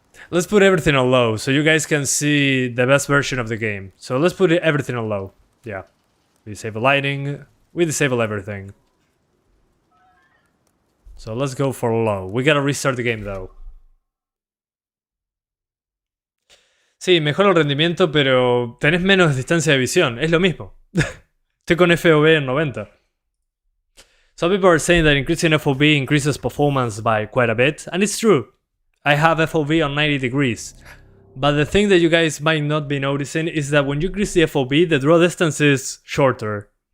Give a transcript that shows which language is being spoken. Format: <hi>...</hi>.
<en>Let's put everything on low so you guys can see the best version of the game. So let's put everything on low. Yeah. We disable lighting. We disable everything. So let's go for low. We gotta restart the game though.</en> <es>Sí, mejora el rendimiento, pero tenés menos distancia de visión. Es lo mismo. Estoy con FOV en 90.</es> <en>Some people are saying that increasing FOV increases performance by quite a bit, and it's true. I have FOV on 90 degrees. But the thing that you guys might not be noticing is that when you increase the FOV, the draw distance is shorter.</en>